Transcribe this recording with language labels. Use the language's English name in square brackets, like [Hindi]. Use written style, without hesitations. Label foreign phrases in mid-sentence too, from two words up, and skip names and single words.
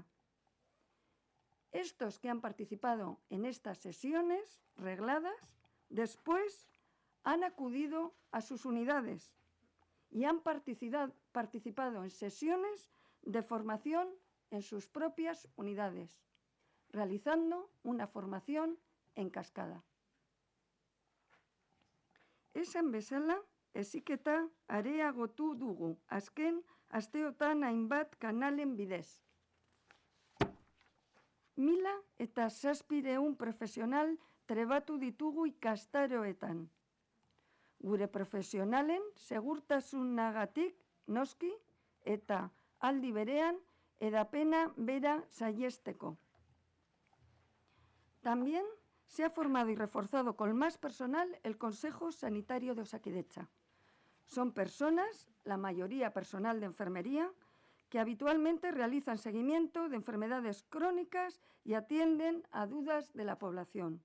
[Spanish] Estos que han participado en estas sesiones regladas, después han acudido a sus unidades y han participado en sesiones de formación en sus propias unidades, realizando una formación en cascada. [Basque] Esan bezala, heziketa areagotu dugu, azken asteotan hainbat kanalen bidez. 1.700 profesional trebatu ditugu ikastaroetan. Gure profesionalen segurtasunagatik noski eta aldi berean edapena bera saihesteko. [Spanish] También se ha formado y reforzado con más personal el Consejo Sanitario de Osakidetza. Son personas, la mayoría personal de enfermería, que habitualmente realizan seguimiento de enfermedades crónicas y atienden a dudas de la población.